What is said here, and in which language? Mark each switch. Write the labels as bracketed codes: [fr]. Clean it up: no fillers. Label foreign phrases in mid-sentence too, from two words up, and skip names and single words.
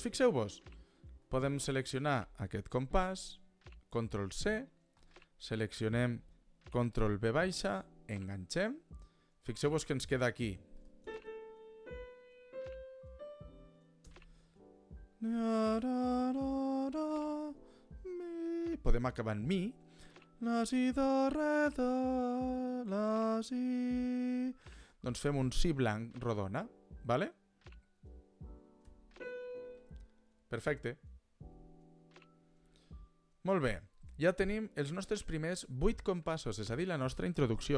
[ca] Fixeu-vos, podem seleccionar aquest compàs, control C, seleccionem control V baixa, enganxem. Fixeu-vos que ens queda aquí. Podem acabar en mi. La, si, do, re, do, la, si... Doncs fem un si blanc rodona, vale? Perfecte. Molt bé. Ja tenim els nostres primers 8 compassos, és a dir, la nostra introducció.